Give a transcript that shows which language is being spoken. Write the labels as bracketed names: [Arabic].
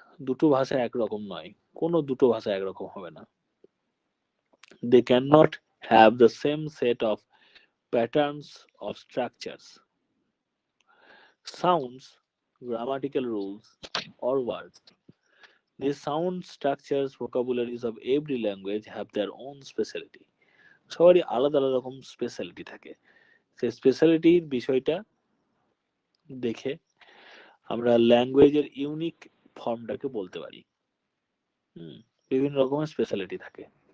[Bangla] দুটো ভাষা একরকম নয়, কোনো দুটো ভাষা একরকম হবে না। [English] They can not have the same set of patterns of structures, sounds, grammatical rules, or words. These sound structures, vocabularies of every language have their own specialty। [Bangla] সবারই আলাদা আলাদা রকম স্পেশালিটি থাকে। সেই স্পেশালিটির বিষয়টা দেখে আমরা ল্যাঙ্গুয়েজের ইউনিক ফর্মটাকে বলতে পারি। বিভিন্ন রকমের স্পেশালিটি থাকে।